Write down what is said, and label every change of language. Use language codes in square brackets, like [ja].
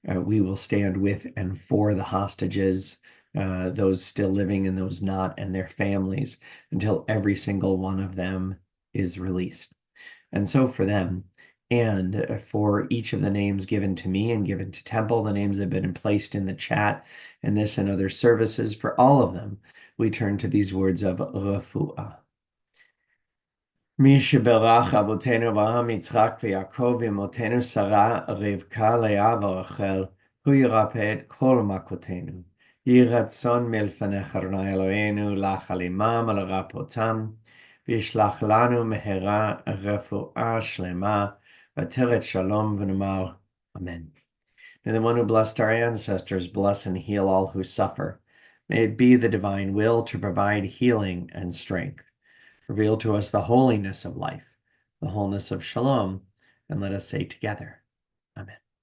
[en] We will stand with and for the hostages, those still living and those not, and their families, until every single one of them is released. And so for them, and for each of the names given to me and given to Temple, the names that have been placed in the chat, and this and other services, for all of them, we turn to these words of refuah. [he] מי שברך אבותינו אברהם, יצחק ויעקב ואמותינו שרה, רבקה, לאה ורחל, הוא ירפא את כל מכותינו. יהי רצון מלפניך אדוני אלוהינו לך עמם ולרפאותם, וישלח לנו מהרה רפואה שלמה, ותרת שלום ונאמר Amen. [en] May the one who blessed our ancestors bless and heal all who suffer. May it be the divine will to provide healing and strength. Reveal to us the holiness of life, the wholeness of shalom, and let us say together, Amen.